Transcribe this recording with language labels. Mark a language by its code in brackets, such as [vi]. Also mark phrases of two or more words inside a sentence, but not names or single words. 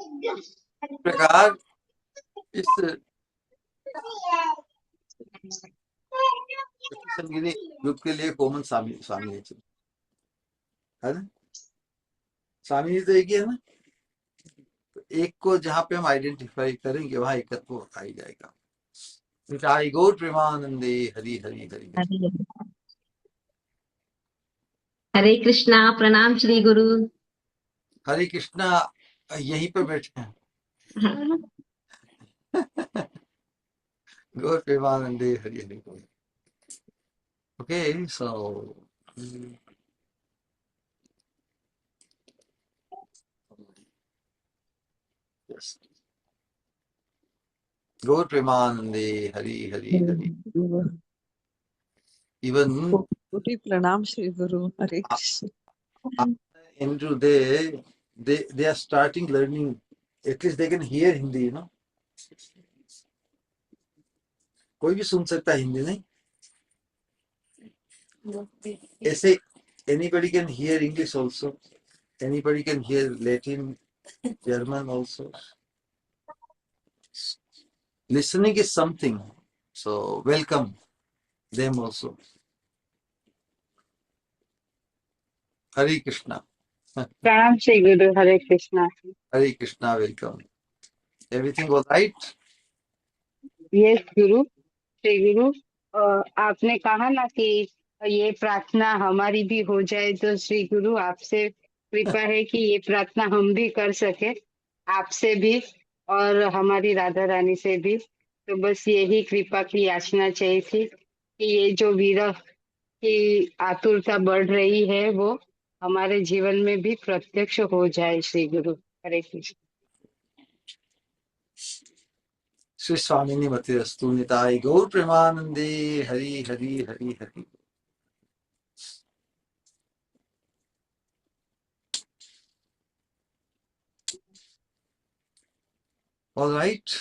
[hi] इस प्रकार इस संगीनी ग्रुप के लिए कॉमन स्वामी स्वामी है ना। स्वामी जी तो एक ही है ना, तो एक को जहाँ पे हम आइडेंटिफाई करेंगे वहां एकत्व आ ही जाएगा। [bn] নিতাই গৌর প্রেমানন্দে হরি হরি হরি হরি। [hi] हरे कृष्णा प्रणाम श्री गुरु। हरे कृष्णा यहीं पे बैठे हैं। [bn] গৌর প্রেমানন্দে হরি হরি। [en] OK, so yes, [bn] গৌর প্রেমানন্দে হরি হরি হরি। [en] इवन [hi] कोटि प्रणाम श्री गुरु। हरे कृष्ण। [en] Andrew, they are starting learning. At least they can hear Hindi, you know. [hi] कोई भी सुन सकता है हिंदी, नहीं ऐसे [en] anybody can hear English also, anybody can hear Latin, German also. Listening is something, so welcome them also. Hare Krishna. [hi] प्रणाम श्री गुरु। हरे कृष्णा। [en] Hare Krishna, welcome. Everything all right? [hi] यस गुरु। श्री गुरु, आपने कहा ना कि ये प्रार्थना हमारी भी हो जाए, तो श्री गुरु आपसे कृपा है कि ये प्रार्थना हम भी कर सके, आपसे भी और हमारी राधा रानी से भी। तो बस यही कृपा की याचना चाहिए थी कि ये जो विरह की आतुरता बढ़ रही है वो हमारे जीवन में भी प्रत्यक्ष हो जाए। श्री गुरु, हरे कृष्ण। [sa] श्री स्वामिनी मतिरस्तु। [bn] নিতাই গৌর প্রেমানন্দে হরি হরি হরি হরি। [en] All right.